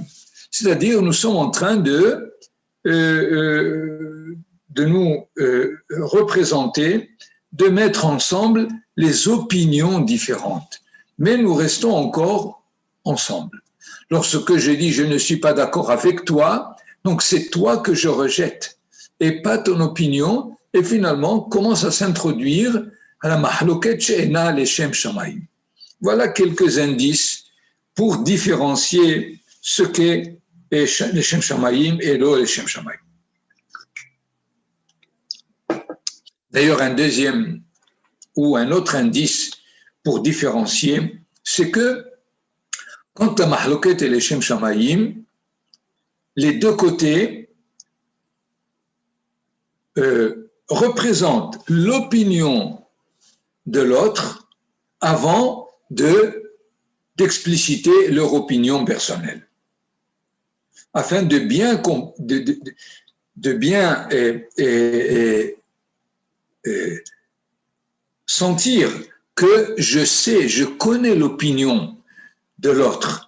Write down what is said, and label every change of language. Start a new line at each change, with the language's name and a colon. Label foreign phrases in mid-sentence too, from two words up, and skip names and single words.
French: C'est-à-dire nous sommes en train de nous représenter, de mettre ensemble les opinions différentes. Mais nous restons encore ensemble. Lorsque je dis je ne suis pas d'accord avec toi, donc c'est toi que je rejette et pas ton opinion, et finalement commence à s'introduire à la
Hebrew: מחלוקת שאינה לשם שמים.
French: Voilà quelques indices pour différencier ce qu'est
Hebrew: לשם שמים
French: et
Hebrew: לא לשם שמים.
French: D'ailleurs, un deuxième ou un autre indice pour différencier, c'est que quand la mahloket et
Hebrew: לשם שמים,
French: les deux côtés représentent l'opinion de l'autre avant d'expliciter leur opinion personnelle, afin de bien sentir que je connais l'opinion de l'autre.